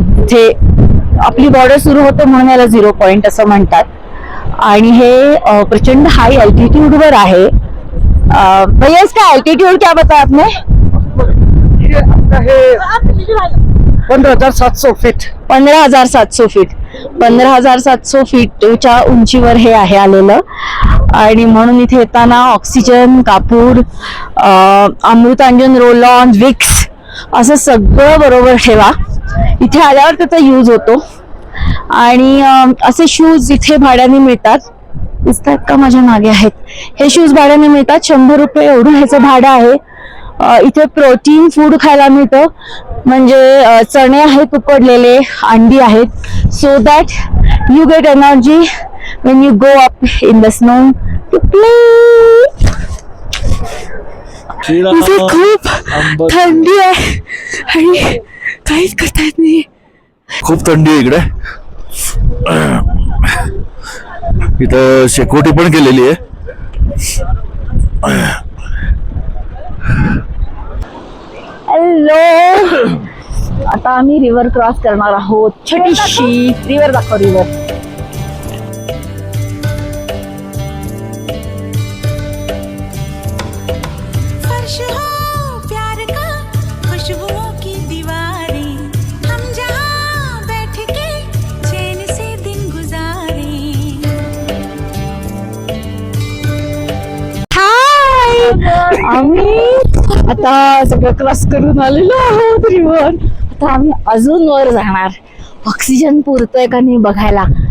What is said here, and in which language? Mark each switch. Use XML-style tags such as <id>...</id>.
<mr>जे आपली बॉर्डर सुरू होते म्हणून याला 0 पॉइंट असं म्हणतात. आणि हे प्रचंड हाय अल्टिट्यूड वर आहे.</mr> <hi>भैया इसका अल्टिट्यूड क्या बताया आपने?</hi> <en>15,700 feet. 15,700 feet.</en> <mr>15,700 फीटच्या उंचीवर हे आहे आलेलं. आणि म्हणून इथे येताना ऑक्सिजन, कापूर, अमृतांजन, रोल ऑन, विक्स असं सगळं बरोबर ठेवा. इथे आल्यावर त्याचा यूज होतो. आणि असे शूज इथे भाड्याने मिळतात. दिसतात का माझ्या मागे आहेत. हे शूज भाड्याने मिळतात. 100 रुपये एवढं ह्याचं भाडं आहे. इथे प्रोटीन फूड खायला मिळतं. म्हणजे चणे आहेत उकडलेले, अंडी आहेत.</mr> <en>So that you get energy when you go up in the snow to play.</en> <mr>इथे खूप थंडी आहे आणि काहीच करता येत नाही. खूप थंडी आहे इकडे. इथं शेकोटी पण केलेली आहे. हॅलो, आता आम्ही रिव्हर क्रॉस करणार आहोत. छोटीशी रिव्हर दाखव. रिव्हर</mr> <hi>फर्श हो प्यार का, खुशबुओं की दीवारें, हम जहाँ बैठ के चैन से दिन गुजारें.</hi> <mr>हाय, आम्ही आता सगळं क्रॉस करून आलेलो आहोत रिव्हर. आता आम्ही अजून वर जाणार. ऑक्सिजन पुरतोय का नाही बघायला.</mr>